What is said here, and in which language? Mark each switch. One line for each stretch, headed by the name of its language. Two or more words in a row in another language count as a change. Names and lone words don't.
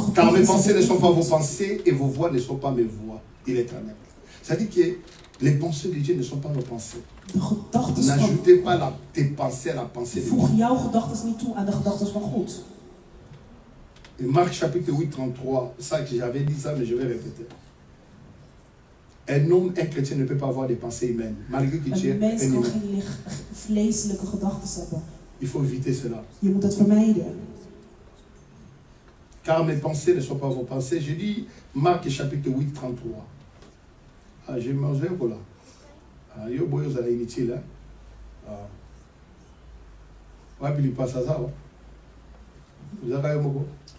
French: Car mes pensées ne sont pas vos pensées et vos voix ne sont pas mes voix, dit l'Éternel. Ça dit que les pensées de Dieu ne sont pas nos pensées. N'ajoutez pas tes pensées à la pensée de Dieu.
Dutch: Voeg jouw gedachten niet toe aan de gedachten van God.
French: Et Marc chapitre 8, 33, ça que j'avais dit ça, mais je vais répéter. Un homme, un chrétien ne peut pas avoir des pensées humaines, malgré que tu es un humain. Il faut éviter cela.
Dutch: Je moet het vermijden.
French: Car mes pensées ne sont pas vos pensées. Je dis Marc chapitre 8, 33. Ah, j'ai mangé un peu là. Ah, yo boyo ça inutile, hein. Ah. Ouais, puis il passe à ça, ouais. Vous avez un mot.